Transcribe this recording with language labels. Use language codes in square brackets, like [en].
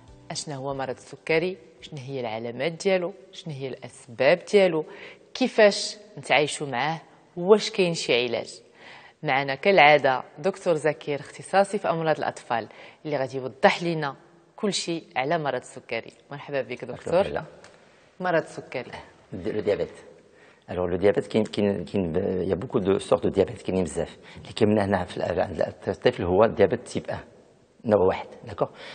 [ar] أشنا هو مرض السكري؟ شنو هي العلامات ديالو؟ شنو هي الأسباب ديالو؟ كيفاش نتعايشوا معاه؟ واش كاين شي علاج؟ معنا كالعادة دكتور زكير اختصاصي في أمراض الأطفال اللي غادي يوضح لنا كل شيء على مرض السكري. مرحبا بك دكتور. مرض السكري. [fr] Le diabète. Alors le diabète, il y a beaucoup de sortes de diabète qui بزاف. [ar] اللي كاين هنا في الطفل هو الديابيت تيب 1 نوع واحد، داكور.